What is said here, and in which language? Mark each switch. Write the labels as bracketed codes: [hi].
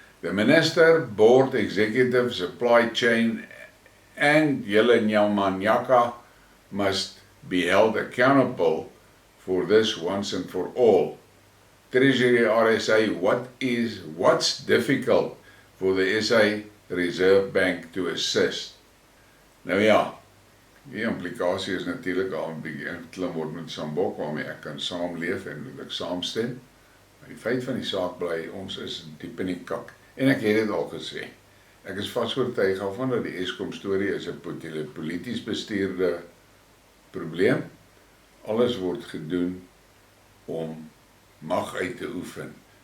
[en] The minister, board, executive, supply chain and julle Nyamanyaka must be held accountable for this once and for all. Treasury RSA, what's difficult for the SA Reserve Bank to assist? [af] Nou ja, die implikasie is natuurlik al 'n bietjie inklim word met Sambok waarmee ek kan saamleef en moet ek saamstem. Maar die feit van die saak bly, ons is diep in die kak. En ek het dit al gesê. Ek is vasoortuig daarvan dat die Eskom storie is 'n polities bestuurde probleem. Alles word gedoen om mag uit te oefen.